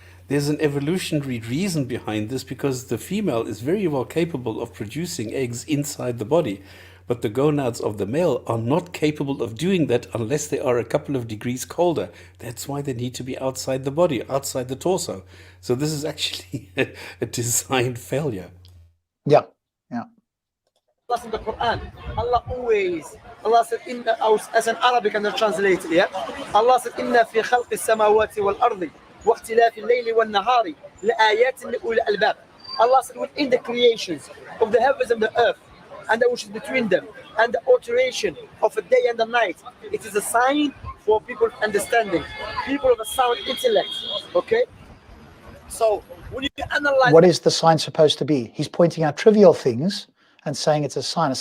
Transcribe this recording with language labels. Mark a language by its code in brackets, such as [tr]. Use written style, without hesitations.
[en] There's an evolutionary reason behind this because the female is very well capable of producing eggs inside the body, but the gonads of the male are not capable of doing that unless they are a couple of degrees colder. That's why they need to be outside the body, outside the torso. So this is actually a design failure. Yeah, yeah. Allah in the Quran. Allah said, as an Arabic and translate it, yeah? [ar] Allah said, إِنَّ فِي خَلْقِ السَّمَاوَاتِ وَالْأَرْضِ وَاخْتِلَافِ اللَّيْلِ وَالنَّهَارِ لَآيَاتٍ لِأُولِي الْأَلْبَابِ. [en] Allah said, within the creations of the heavens and the earth, and that which is between them, and the alteration of the day and the night, it is a sign for people of understanding, people of a sound intellect. Okay? So, when you analyze... What is the sign supposed to be? He's pointing out trivial things and saying it's a sign.